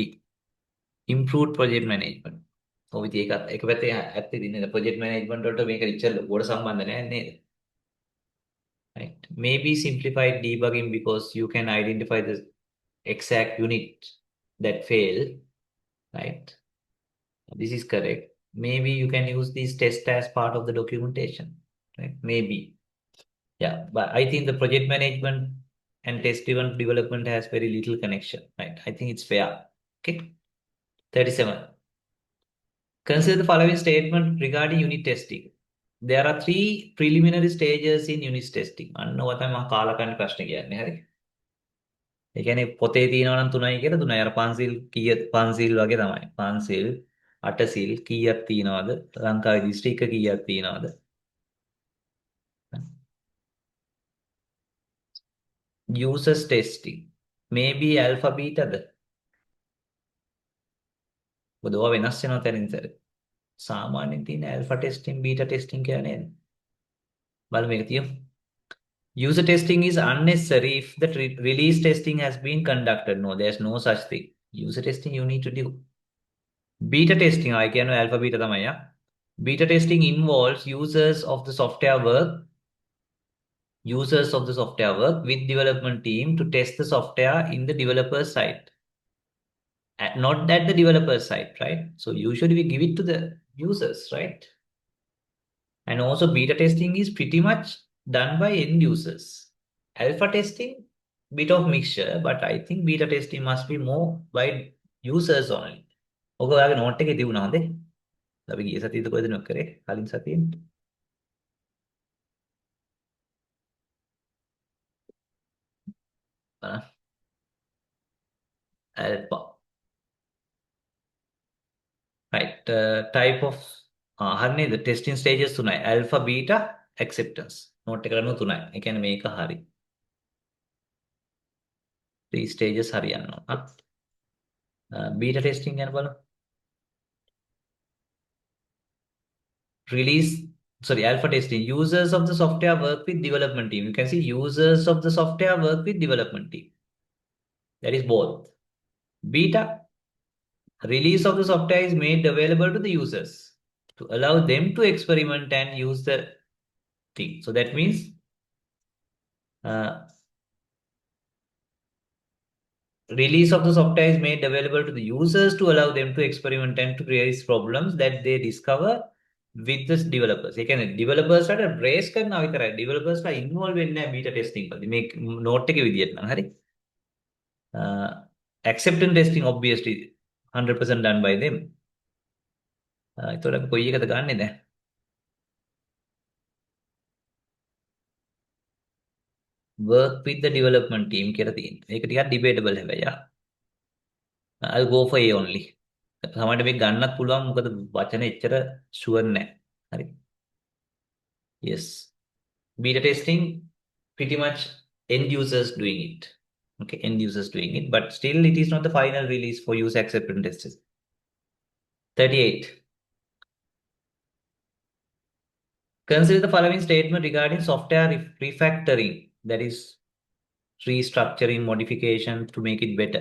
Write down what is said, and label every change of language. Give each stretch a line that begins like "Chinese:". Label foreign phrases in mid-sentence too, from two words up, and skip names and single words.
English: Improved project management.
Sinhala: ඔව් ඉතින් ඒකත් එක පැත්තේ ඇත්ත ඉතින් නේද
English: project management
Sinhala: වලට මේක ඉච්චර ලොකුවට සම්බන්ධ නැහැ නේද?
English: Right. Maybe simplified debugging because you can identify the exact unit that failed. Right. This is correct. Maybe you can use these tests as part of the documentation. Right. Maybe. Yeah. But I think the project management and test-driven development has very little connection. Right. I think it's fair. Okay. 37. Consider the following statement regarding unit testing. There are 3 preliminary stages in unit testing.
Sinhala: අන්න ඔය තමයි මම කාලකන්ණි ප්‍රශ්නේ කියන්නේ. හරි. ඒ කියන්නේ පොතේ තියෙනවා නම් 3යි කියලා 3යි. අර පන්සිල් කීය පන්සිල් වගේ තමයි. පන්සිල් අටසිල් කීයක් තියෙනවද? ලංකාවේ දිස්ත්‍රික්ක කීයක් තියෙනවද?
English: Users testing. Maybe alpha betaද?
Sinhala: මොකද ඔය වෙනස් වෙනවා තැනින් තැන. සාමාන්‍යයෙන් තියෙන
English: alpha testing, beta testing
Sinhala: කියලා නේද? බලමු මේක තියමු.
English: User testing is unnecessary if the release testing has been conducted. No, there's no such thing. User testing you need to do. Beta testing, I can know alpha beta tamaya. Beta testing involves users of the software work with development team to test the software in the developer side. Not at the developer side, right? So usually we give it to the users, right? And also beta testing is pretty much done by end users. Alpha testing, bit of mixture, but I think beta testing must be more by users only.
Sinhala: ඔක ඔයාගේ නෝට් එකේ තිබුණාද? අපි ගිය සතියේද කොහෙද නොක් කරේ? කලින් සතියේ.
English: Alpha. Right. Type of හරිනේ the testing stages තුනයි. Alpha, beta, acceptance.
Sinhala: නෝට් එක කරනු තුනයි. ඒ කියන්නේ මේක හරි. 3 stages හරියන්න ඕන.
English: beta testing
Sinhala: ගැන බලමු.
English: Alpha testing. Users of the software work with development team. You can see users of the software work with development team. That is both. Beta, release of the software is made available to the users to allow them to experiment and use the thing. So that means release of the software is made available to the users to allow them to experiment and to create problems that they discover with the developers.
Sinhala: ඒ කියන්නේ developers ලාට brace කරනවා විතරයි. developers ලා involve වෙන්නේ නැහැ
English: beta testing
Sinhala: වලදී. මේ note එකේ විදියට නම් හරි.
English: Acceptance testing obviously 100% done by them.
Sinhala: ඒතකොට අපි කොයි එකද ගන්නෙ දැන්?
English: Work with the development team
Sinhala: කියලා තියෙනවා. ඒක ටිකක් debatable හැබැයි.
English: I'll go for A only.
Sinhala: සමහරවිට මේක ගන්නත් පුළුවන් මොකද වචන එච්චර ෂුවර් නැහැ. හරි.
English: Yes. Beta testing, pretty much end users doing it. Okay, end users doing it, but still it is not the final release for user acceptance tests. 38. Consider the following statement regarding software refactoring, that is restructuring, modification to make it better.